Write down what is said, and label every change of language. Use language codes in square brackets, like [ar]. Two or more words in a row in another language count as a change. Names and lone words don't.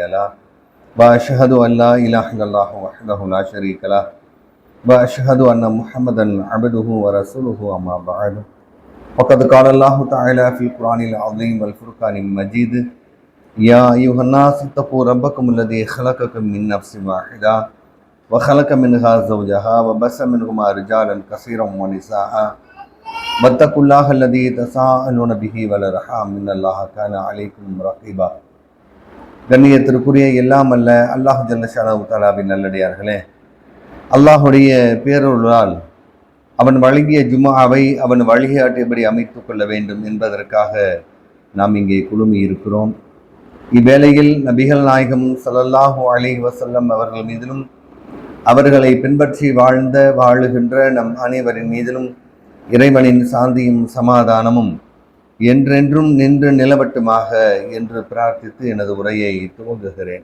[ar] له وأشهد أن لا إله إلا الله وحده لا شريك له وأشهد أن محمدا عبده ورسوله أما بعد وقد قال الله تعالى في القرآن العظيم والفرقان المجيد يا أيها الناس اتقوا ربكم الذي خلقكم من نفس واحدة وخلق منها زوجها وبث منهما رجالا كثيرا ونساء واتقوا الله الذي تساءلون به والأرحام إن الله كان عليكم رقيبا. [ta] கண்ணியத்திற்குரிய எல்லாம் அல்ல [ar] الله جل شأنه تعالى [ta] நல்லடியார்களே, அல்லாஹுடைய பேரருளால் அவன் வழங்கிய ஜும்ஆவை அவன் வழிகாட்டியபடி அமைத்து கொள்ள வேண்டும் என்பதற்காக நாம் இங்கே குழுமி இருக்கிறோம். இவ்வேளையில் நபிகள் நாயகம் [ar] صلى الله عليه وسلم [ta] அவர்கள் மீதிலும் அவர்களை பின்பற்றி வாழுகின்ற நம் அனைவரின் மீதிலும் இறைவனின் சாந்தியும் சமாதானமும் என்றென்றும் நின்று நிலவட்டுமாக என்று பிரார்த்தித்து எனது உரையை துவங்குகிறேன்.